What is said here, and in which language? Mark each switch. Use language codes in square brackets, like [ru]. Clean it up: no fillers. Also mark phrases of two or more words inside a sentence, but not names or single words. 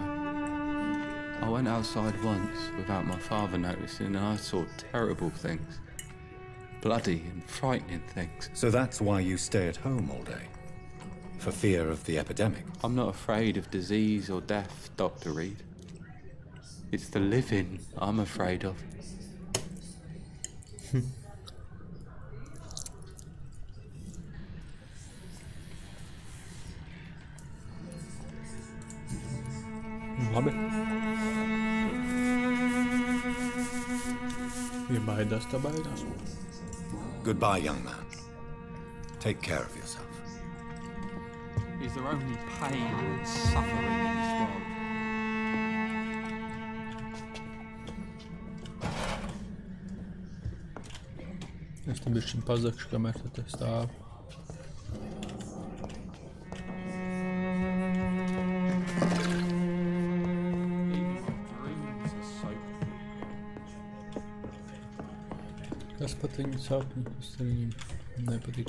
[en] I went outside once without my father noticing and I saw terrible things. Bloody and frightening things. So that's why you stay at home all day? For fear of the epidemic? I'm not afraid of disease or death, Dr. Reed. It's the living I'm afraid of. [lv] Labi. Ja baidās, tā baidās. [en] Goodbye, young man. Take care of yourself. Is there only pain and suffering in this world? [lv] Es tam bišķiņ pazakšu, kamēr tu te stāvi. Kas patīk sapni, kas viņam nepatīk.